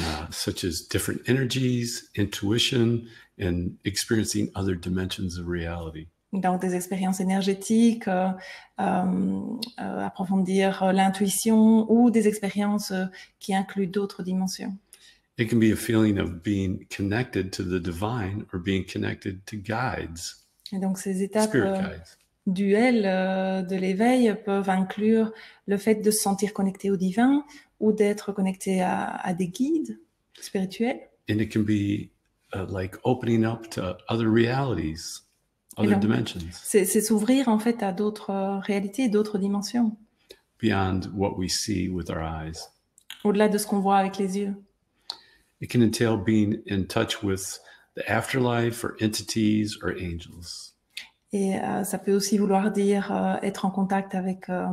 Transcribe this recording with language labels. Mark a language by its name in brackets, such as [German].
[English] Such as different energies, intuition, and experiencing other dimensions of reality. [French] Donc des expériences énergétiques, approfondir l'intuition ou des expériences qui incluent d'autres dimensions. [English] It can be a feeling of being connected to the divine or being connected to guides. [French] Et donc ces étapes [English] Spirit guides. [French] duel de l'éveil peuvent inclure le fait de se sentir connecté au divin ou d'être connecté à des guides spirituels. [English] And it can be like opening up to other realities, other dimensions. [French] C'est s'ouvrir en fait à d'autres réalités, d'autres dimensions. [English] Beyond what we see with our eyes. [French] Au-delà de ce qu'on voit avec les yeux. [English] It can entail being in touch with the afterlife or entities or angels. [French] Et ça peut aussi vouloir dire être en contact avec